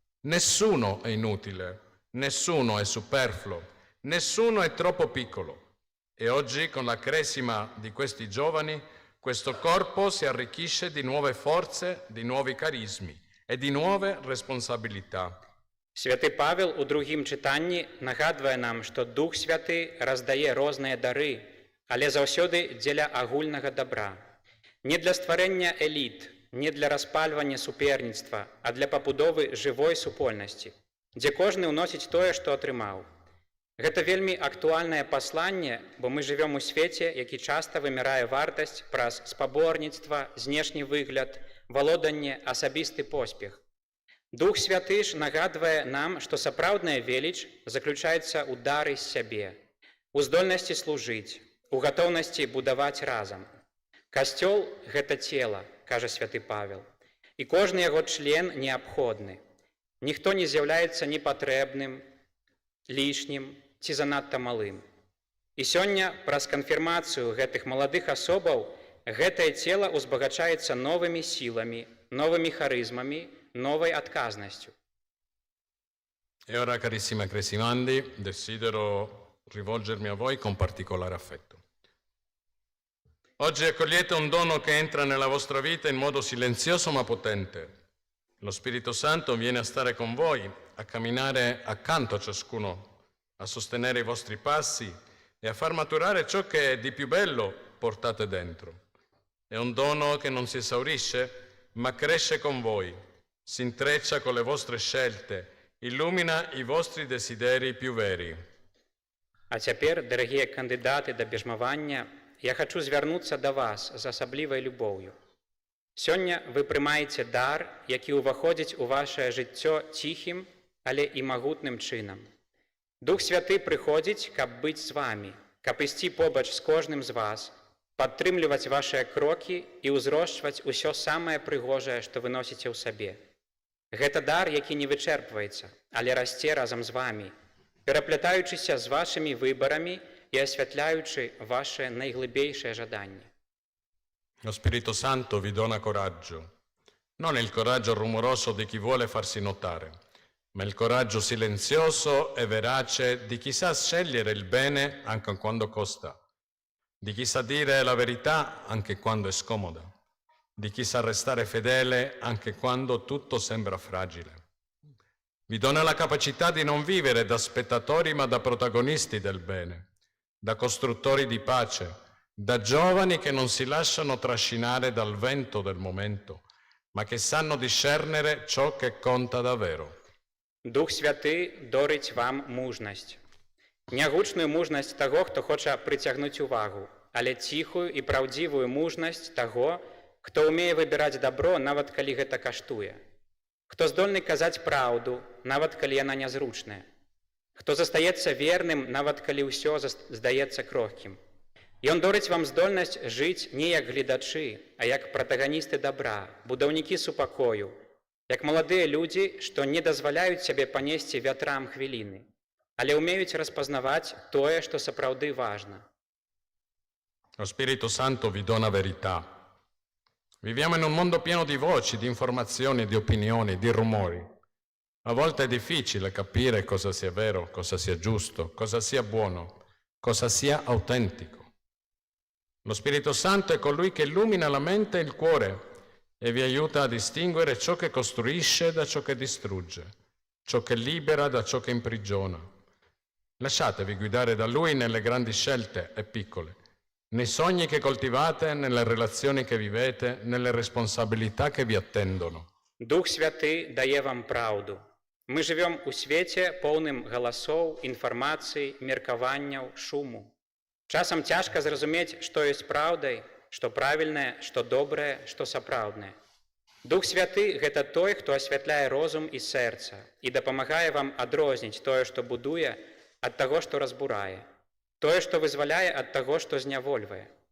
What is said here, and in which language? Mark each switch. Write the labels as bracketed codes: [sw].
[it] Nessuno è inutile, nessuno è superfluo, nessuno è troppo piccolo. E oggi, con la cresima di questi giovani, questo corpo si arricchisce di nuove forze, di nuovi carismi і di nuove responsabilità. [be] Святы Павел у другім чытанні нагадвае нам, што Дух Святы раздае розныя дары, але заўсёды дзеля агульнага добра. Не для стварэння эліт, не для распальвання суперніцтва, а для пабудовы жывой супольнасці, дзе кожны ўносіць тое, што атрымаў. Гэта вельмі актуальнае пасланне, бо мы жывём у свеце, які часта вымярае вартасць праз спаборніцтва, знешні выгляд, валоданне, асабісты поспех. Дух Святы ж нагадвае нам, што сапраўдная веліч заключаецца ў дары з сябе, у здольнасці служыць, у гатоўнасці будаваць разам. Касцёл – гэта цела, кажа святы Павел, і кожны яго член неабходны. Ніхто не з'яўляецца непатрэбным, лішнім ці занадта малым. І сёння праз канфірмацыю гэтых маладых асобаў гэтае цела ўзбагачаецца новымі сіламі, новымі харызмамі, новой отказностью. [it] E ora, carissima Cresimandi, desidero rivolgermi a voi con particolare affetto. Oggi accogliete un dono che entra nella vostra vita in modo silenzioso ma potente. Lo Spirito Santo viene a stare con voi, a camminare accanto a ciascuno, a sostenere i vostri passi e a far maturare ciò che di più bello portate dentro. È un dono che non si esaurisce, ma cresce con voi, si intreccia con le vostre scelte, illumina i vostri desideri più veri. [be] А цяпер, дарагія кандыдаты да бяжмавання, я хачу звярнуцца да вас з асаблівай любоўю. Сёння вы прымаеце дар, які ўваходзіць у вашае жыццё ціхім, але і магутным чынам. Дух Святы прыходзіць, каб быць з вамі, каб ісці побач з кожным з вас, падтрымліваць вашыя крокі і ўзрошчваць усё самае прыгожае, што вы носіце ў сабе. Гэта дар, які не вычэрпваецца, але расце разам з вамі, пераплятаючыся з вашымі выбарамі і асвятляючы ваше найглыбейшае жаданне. [it] Lo Spirito Santo vi dona coraggio, non il coraggio rumoroso di chi vuole farsi notare, ma il coraggio silenzioso e verace di chi sa scegliere il bene anche quando costa, di chi sa dire la verità anche quando è scomoda, di chi sa restare fedele anche quando tutto sembra fragile. Vi dona la capacità di non vivere da spettatori ma da protagonisti del bene, da costruttori di pace, da giovani che non si lasciano trascinare dal vento del momento, ma che sanno discernere ciò che conta davvero. [be] Дух Святы дорыць вам мужнасць. Нягучную мужнасць таго, хто хоча прыцягнуць увагу, але ціхую і праўдзівую мужнасць таго, хто ўмее выбіраць дабро, нават калі гэта каштуе. Хто здольны казаць праўду, нават калі яна нязручная. Хто застаецца верным, нават калі ўсё здаецца крохкім. Ён дорыць вам здольнасць жыць не як гледачы, а як пратаганісты дабра, будаўнікі супакою, як маладыя людзі, што не дазваляюць сябе панесці вятрам хвіліны, але ўмеюць распазнаваць тое, што сапраўды важна. [it] Lo Spirito Santo vi dona verità. Viviamo in un mondo pieno di voci, di informazioni, di opinioni, di rumori. A volte è difficile capire cosa sia vero, cosa sia giusto, cosa sia buono, cosa sia autentico. Lo Spirito Santo è colui che illumina la mente e il cuore e vi aiuta a distinguere ciò che costruisce da ciò che distrugge, ciò che libera da ciò che imprigiona. Lasciatevi guidare da Lui nelle grandi scelte e piccole, nei sogni che coltivate, nelle relazioni che vivete, nelle responsabilità che vi attendono. [be] Дух Святы дае вам праўду. Мы жывём у свеце поўным галасоў, інфармацыі, меркаванняў, шуму. Часам цяжка зразумець, што ёсць праўдай, што правільнае, што добрае, што сапраўднае. Дух Святы – гэта той, хто асвятляе розум і сэрца і дапамагае вам адрозніць тое, што будуе, ад таго, што разбурае, тое, што вызваляе ад таго, што знявольвае.